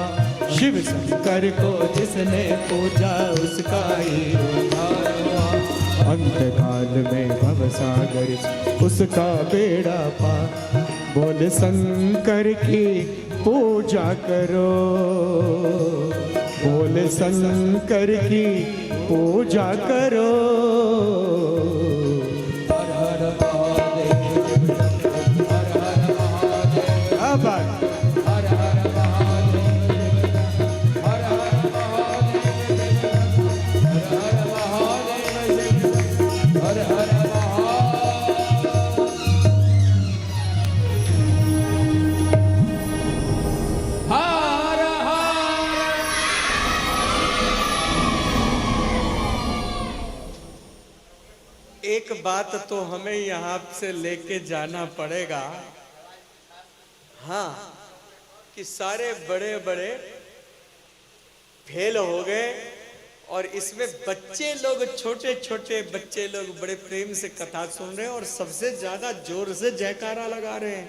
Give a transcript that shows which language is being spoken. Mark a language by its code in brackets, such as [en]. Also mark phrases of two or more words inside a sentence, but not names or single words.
[hi] शिव शंकर को जिसने पूजा उसका ही उद्धार हुआ। अंतकाल में भव सागर उसका बेड़ा पार। बोल शंकर की पूजा करो, बोल शंकर की पूजा करो। हर हर महादेव, हर हर महादेव, अब हर हर महादेव, हर हर महादेव, हर हर महादेव, हर हर महादेव। हर हर। एक बात तो हमें यहाँ से लेके जाना पड़ेगा, हाँ, कि सारे बड़े बड़े फेल हो गए और इसमें बच्चे लोग, छोटे छोटे बच्चे लोग बड़े प्रेम से कथा सुन रहे हैं और सबसे ज्यादा जोर से जयकारा लगा रहे हैं।